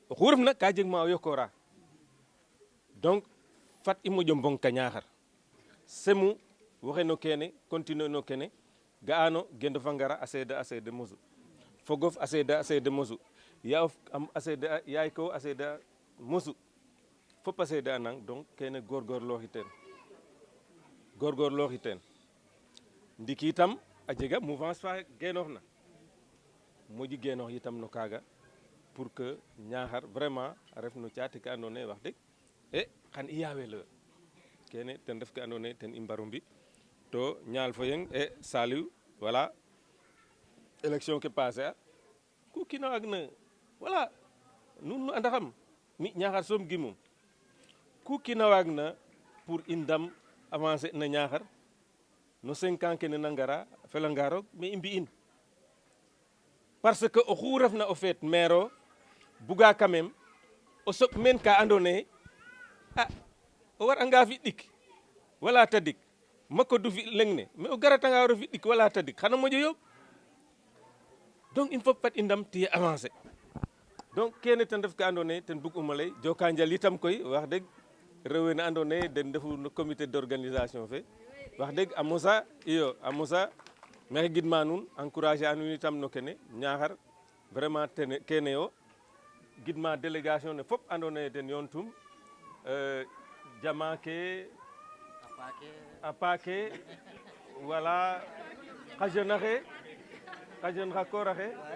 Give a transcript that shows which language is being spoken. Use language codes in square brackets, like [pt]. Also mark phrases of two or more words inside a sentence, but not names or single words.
[srr] oxu refna ka jeg ma o yokoora donc fat i moƴo mbong ka Ñaaxar Semou waxey no kene continuer no kene ga'ano Gendof a ngara a seeda mosu fogof a seeda mosu yaof a seeda yaay ko a seeda mosu fop a seeda a nang donc kene goorgoorlooxi teen ndiki itam a jega mouvance fa genooxna moƴi genoox itam no kaaga [fr] pour que [srr] Ñaaxar vraiment a ref no caate ka andoona yee wax deg xan i yaaweloyo kene ten ref ke andoona yee ten i mbaru mbi' to ñaal fo yeng Saliou [fr] voilà élection [srr] ke passer a ku kiin a waagna voilà nuun nu andaxam mi Ñaaxar soom gimum ku kiin a waagna pour i ndam avancer na Ñaaxar no [fr] 5 ans [srr] kene na ngara a felanga roog mais i mbi'in [fr] parce que [srr] oxu refna o feet maire o buga quand même o soɓ meen ka andoona yee o war'anga fi' ɗik wala tadik makodu fi leŋ ne mais o garatanga war o fi' ɗik wala tadik xana moƴo yooɓ [fr] donc il faut [srr] fat i ndam tiye [fr] avancer donc [srr] kene ten ref ka andoona yee ten bug'um o lay joka njal itam koy wax deg rew we na andoona yee den ndefu no [fr] comité d'organisation [srr] fe wax deg a mosa iyo a mosa maxey gidma nuun encourager a nuun itam no kene Ñaaxar vraiment kene yo gidma délégation ne fop andoona yee den yoontum jama ke a paake wala xa jeune axe xa koor axe